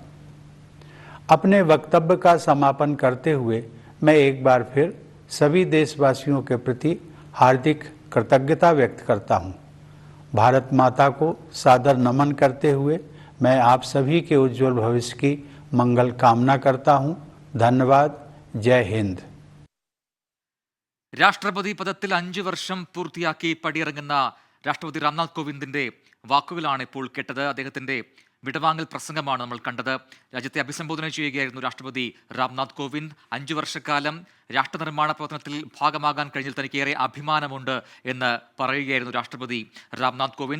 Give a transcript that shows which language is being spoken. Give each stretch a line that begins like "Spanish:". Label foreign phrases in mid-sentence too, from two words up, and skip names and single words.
Hindi: अपने वक्तव्य का समापन करते हुए मैं एक बार फिर सभी देशवासियों के प्रति हार्दिक कृतज्ञता व्यक्त करता हूँ। भारत माता को सादर नमन करते हुए मैं आप सभी के उज्जवल भविष्य की मंगल कामना करता हूँ। धन्यवाद। जय हिंद।
Malayalam: രാഷ്ട്രപതി പദത്തിൽ 5 വർഷം പൂർത്തിയാക്കി പടിയിറങ്ങുന്ന രാഷ്ട്രപതി രാംനാഥ് കോവിന്ദിന്റെ വാക്കുകളാണ് ഇപ്പോൾ കേട്ടത്. അദ്ദേഹത്തിന്റെ വിടവാങ്ങൽ പ്രസംഗമാണ് നമ്മൾ കണ്ടത്. രാജ്യത്തെ അഭിസംബോധന ചെയ്യുകയായിരുന്നു രാഷ്ട്രപതി രാംനാഥ് കോവിന്ദ്. 5 വർഷക്കാലം രാഷ്ട്രനിർമ്മാണ പ്രവർത്തനത്തിൽ ഭാഗമാകാൻ കഴിഞ്ഞതിൽ തനിക്കേറെ അഭിമാനമുണ്ട് എന്ന് പറയുകയായിരുന്നു രാഷ്ട്രപതി രാംനാഥ് കോവിന്ദ്.